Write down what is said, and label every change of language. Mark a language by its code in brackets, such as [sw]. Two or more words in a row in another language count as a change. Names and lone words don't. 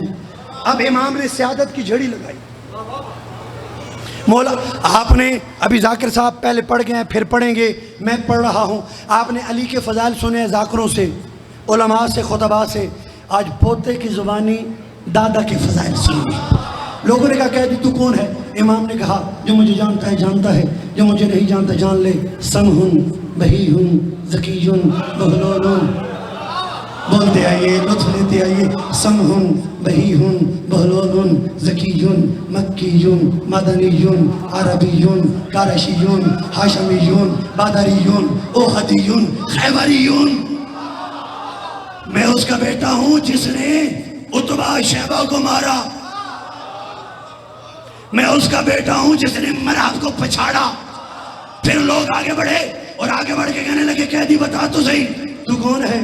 [ur] اب امام نے سیادت کی جھڑی لگائی. مولا آپ نے ابھی ذاکر صاحب پہلے پڑھ گئے ہیں، پھر پڑھیں گے، میں پڑھ رہا ہوں. آپ نے علی کے فضائل سنے ہیں ذاکروں سے، علماء سے، خطباء سے. آج پوتے کی زبانی دادا کے فضائل سنیں. لوگوں نے کہا قیدی تو کون ہے؟ امام نے کہا جو مجھے جانتا ہے جانتا ہے، جو مجھے نہیں جانتا جان لے. [ar] سمہن بہیہن ذکیہن بہلولن. [ur] بولتے آئیے، لطف لیتے آئیے. [ar] سمہن بہیہن بہلولن ذکیہن مکیہن مدنیہن عربیہن قریشیہن ہاشمیہن بدریہن احدیہن خیبریہن. [ur] میں اس کا بیٹا ہوں جس نے عتبہ شیبہ کو مارا. میں اس کا بیٹا ہوں جس نے مراب کو پچھاڑا. پھر لوگ آگے بڑھے اور آگے بڑھ کے کہنے لگے قیدی بتا تو صحیح تو کون ہے؟